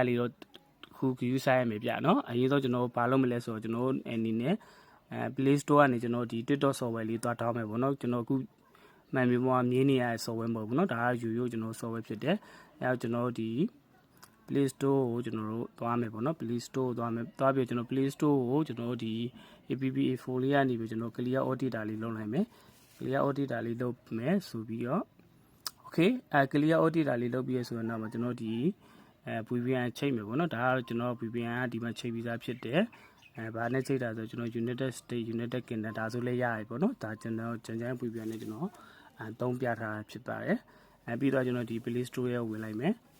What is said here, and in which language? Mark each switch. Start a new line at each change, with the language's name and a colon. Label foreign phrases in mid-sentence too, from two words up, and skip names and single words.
Burmese: လေးတော့ခု view set ရမယ်ဗျနော်အရင်ဆုံးကျွန်တော်ဘာလုပ်မလဲဆိုတော့ကျွန်တော်အနေနဲ့Play Store ကနေကျွန်တော်ဒီ TikTok software လေးသွားတောင်းမယ်ပေါ့နော်ကျွန်တော်အခုမှန်ပြီပေါ်မြင်နေရတဲ့ software မဟုတ်ဘူးเนาะဒါကရိုးကျွန်တော် software ဖြစ်တယ်အဲကျွန်တော်ဒီ Play Store ကိုကျွန်တော်တို့သွားမယ်ပေါ့နော် Play Store ကိုသွားမယ်သွားပြီးကျွန်တော် Play Store ကိုကျွန်တော်ဒီ APP4 လေးကနေပြီးကျွန်တော်
English: clear auditor
Burmese: လေးလုပ်လိုက်မယ်
English: clear auditor
Burmese: လေးလုပ်မယ်ဆိုပြီးတော့
English: okay clear auditor
Burmese: လေးလုပ်ပြီးရဆိုတော့ကျွန်တော်ဒီ VPN ချိန်မယ်ပေါ့နော်ဒါကတော့ကျွန်တော် VPN ကဒီမှာချိန်ပြီးသားဖြစ်တယ်ဘာနဲ့ချိန်တာဆိုကျွန်တော် United States United Kingdom ဒါဆိုလည်းရတယ်ပေါ့နော်ဒါကျွန်တော်ကျန် VPN နဲ့ကျွန်တော်သုံးပြထားတာဖြစ်ပါတယ်ပြီးတော့ကျွန်တော်ဒီ Play Store ရဲ့ဝင်လိုက်မယ်